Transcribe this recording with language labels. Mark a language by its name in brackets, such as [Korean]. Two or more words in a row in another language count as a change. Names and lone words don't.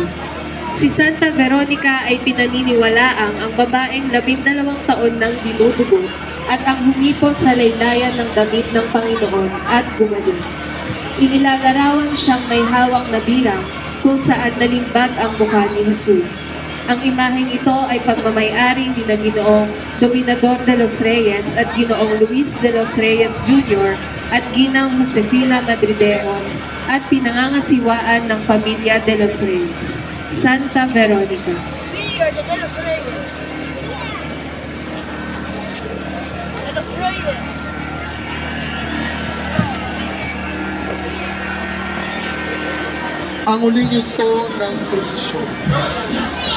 [Filipino] Si Santa Veronica ay pinaniniwalaang ang babaeng 12 taon nang dinudugo at ang humipot sa laylayan ng damit ng Panginoon at gumaling. Inilagarawan siyang may hawak na birang kung saan nalimbag ang mukha ni Jesus. Ang imaheng ito ay pagmamay-ari ni Ginoong Dominador de los Reyes at Ginoong Luis de los Reyes Jr. at Ginang Josefina Madridejos at pinangangasiwaan ng pamilya de los Reyes. Santa Veronica. [English] We are the De los Reyes. De los Reyes. [Filipino] Ang uling ito ng prosesyon.